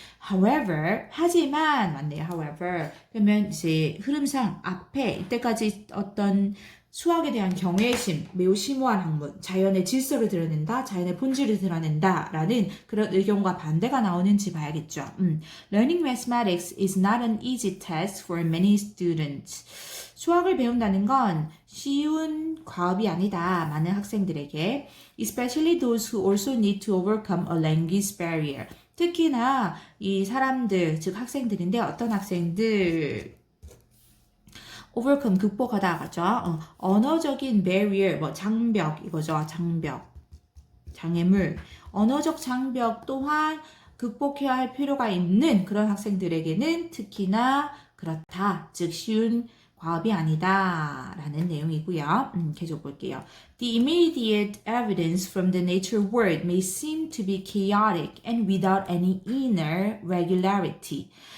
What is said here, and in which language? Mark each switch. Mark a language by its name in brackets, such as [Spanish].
[Korean] However, 하지만, 맞네요. [English] However. [Korean] 그러면 이제 흐름상 앞에 이때까지 어떤 수학에 대한 경외심, 매우 심오한 학문, 자연의 질서를 드러낸다, 자연의 본질을 드러낸다 라는 그런 의견과 반대가 나오는지 봐야겠죠. [English] Learning mathematics is not an easy task for many students. [Korean] 수학을 배운다는 건 쉬운 과업이 아니다. 많은 학생들에게. [English] Especially those who also need to overcome a language barrier. [Korean] 특히나 이 사람들, 즉 학생들인데 어떤 학생들, overcome, 극복하다 가죠. 언어적인 barrier, 뭐 장벽 이거죠. 장애물, 언어적 장벽 또한 극복해야 할 필요가 있는 그런 학생들에게는 특히나 그렇다. 즉 쉬운 과업이 아니다 라는 내용이고요. 계속 볼게요. [English] The immediate evidence from the nature world may seem to be chaotic and without any inner regularity.